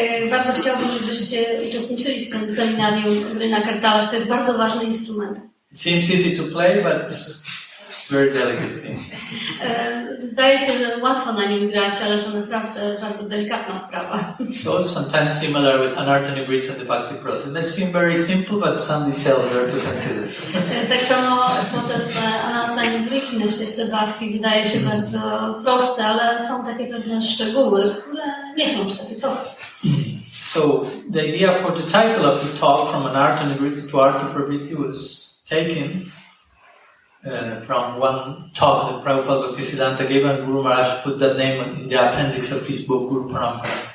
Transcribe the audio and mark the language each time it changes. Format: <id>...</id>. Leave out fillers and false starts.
<pl>Bardzo chciałbym, żebyście uczestniczyli w tym seminarium gry na kartalach. To jest bardzo ważny instrument.</pl> <en>It seems easy to play, but it's very delicate thing.</en> <pl>Zdaje się, że łatwo na nim grać, ale to naprawdę bardzo delikatna sprawa.</pl> <en>So sometimes similar with anartha nivritti and the bhakti process. They seem very simple, but some details are to consider.</en> <pl>Tak samo proces anartha nivritti na ścieżce bhakti wydaje się bardzo prosty, ale są takie pewne szczegóły, które nie są już takie proste.</pl> <en>So the idea for the title of the talk, from anartha nivritti to artha pravritti, was taken from one talk that Prabhupada Bhaktisiddhanta gave, and Guru Maharaj put that name in the appendix of his book, Guru Parampara.</en>